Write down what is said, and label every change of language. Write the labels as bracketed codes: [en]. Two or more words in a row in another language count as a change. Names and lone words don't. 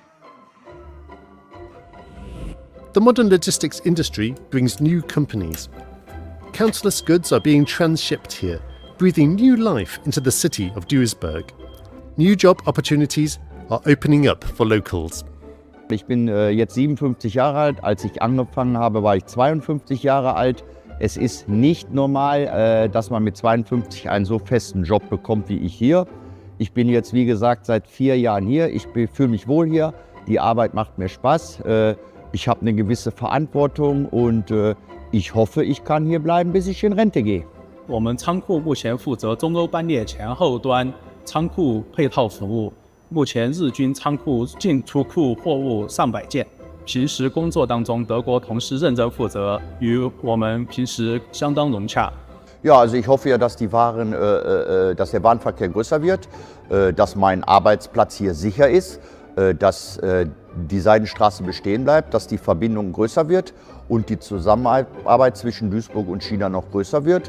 [en] The modern logistics industry brings new companies. Countless goods are being transshipped here, breathing new life into the city of Duisburg. New job opportunities are opening up for locals. [de] Ich bin jetzt 57 Jahre alt. Als ich angefangen habe, war ich 52 Jahre alt. Es ist nicht normal, dass man mit 52 einen so festen Job bekommt wie ich hier. Ich bin jetzt, wie gesagt, seit 4 Jahren hier. Ich fühle mich wohl hier. Die Arbeit macht mir Spaß. Ich habe eine gewisse Verantwortung und ich hoffe, ich kann hier bleiben, bis ich in Rente gehe. [zh] 我们仓库目前负责中欧班列前后端仓库配套服务。目前日均仓库进出库货物上百件。平时工作当中，德国同事认真负责，与我们平时相当融洽。 [de] Ja, also ich hoffe ja, dass der Warenverkehr größer wird, dass mein Arbeitsplatz hier sicher ist, dass die Seidenstraße bestehen bleibt, dass die Verbindung größer wird und die Zusammenarbeit zwischen Duisburg und China noch größer wird.